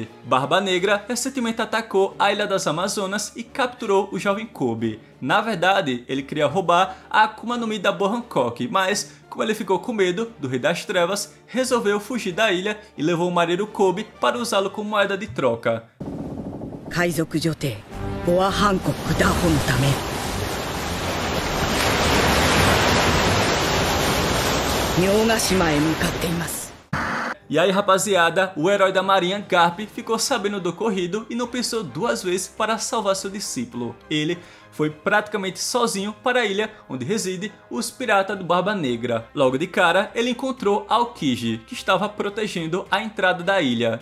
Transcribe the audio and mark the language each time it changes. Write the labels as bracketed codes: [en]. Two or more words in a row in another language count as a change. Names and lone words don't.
[pt] Barba Negra recentemente atacou a Ilha das Amazonas e capturou o jovem Kobe. Na verdade, ele queria roubar a Akuma no Mi da Boa Hancock, mas como ele ficou com medo do Rei das Trevas, resolveu fugir da ilha e levou o marinheiro Kobe para usá-lo como moeda de troca. [ja] 海賊女帝ボア・ハンコック・ダホのため明ヶ島へ向かっています。 [pt] E aí rapaziada, o herói da marinha Garp ficou sabendo do ocorrido e não pensou duas vezes para salvar seu discípulo. Ele foi praticamente sozinho para a ilha onde reside os piratas do Barba Negra. Logo de cara, ele encontrou Aokiji, que estava protegendo a entrada da ilha.